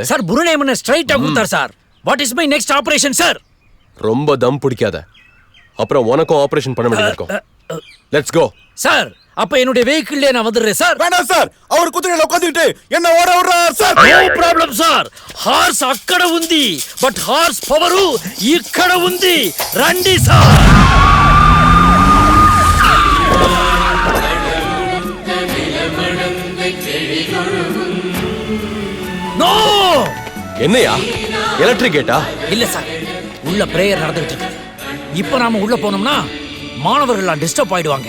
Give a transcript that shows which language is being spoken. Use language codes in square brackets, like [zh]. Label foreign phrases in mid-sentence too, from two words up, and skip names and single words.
[ta] சார் புருநேமனை ஸ்ட்ரைட்டா கொடுத்தார் சார். [en] what is my next operation [ta] சார்? ரொம்ப தம் பிடிக்காத, அப்புறம் உனக்கும் ஆபரேஷன் பண்ண வேண்டியது இருக்கும். [en] let's go [ta] சார். அப்ப என்னுடைய வெஹிக்கிள்ல நான் வந்துடுறேன் சார். வேண்டாம் சார், அவர் குதிரையில உட்கார்ந்துட்டு என்ன ஓட விடுறார் சார். [en] no problem sir. [te] హార్స్ అక్కడ ఉంది [en] but horse power [te] ఇక్కడ ఉంది. రండి సార్. [ta] நோ. என்னையா எலக்ட்ரிக் கேட்டா? இல்ல சார், உள்ள பிரேயர் நடந்துட்டு இருக்கு. இப்போ நாம உள்ள போனோம்னா மாணவர்கள் டிஸ்டர்ப் ஆயிடுவாங்க.